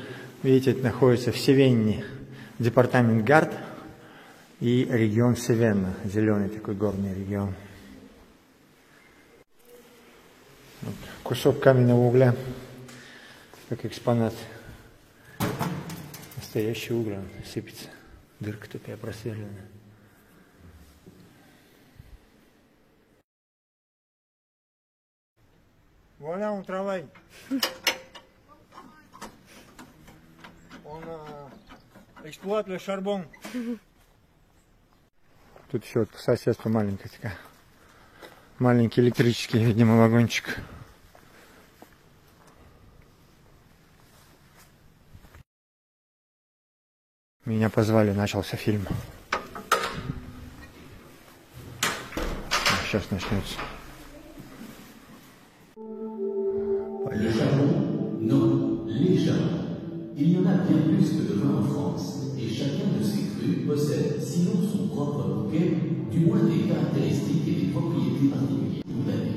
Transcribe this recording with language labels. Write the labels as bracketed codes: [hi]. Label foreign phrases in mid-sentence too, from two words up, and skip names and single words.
[ru] Видите, это находится в Севенне, департамент Гард и регион Севенна, зеленый такой горный регион. Вот, кусок каменного угля, как экспонат. Настоящий уголь, он сыпется. Дырка такая просверленная. [fr] Voilà, on travaille. On exploite le charbon. [ru] Тут еще вот по соседству маленькая такая. Маленький электрический, видимо, вагончик. Меня позвали, начался фильм. Сейчас начнется. [fr] Le charbon? Non, les charbons. Il y en a bien plus que de vin en France, et chacun de ces crus possède, sinon son propre bouquet, du moins des caractéristiques et des propriétés particulières pour l'année.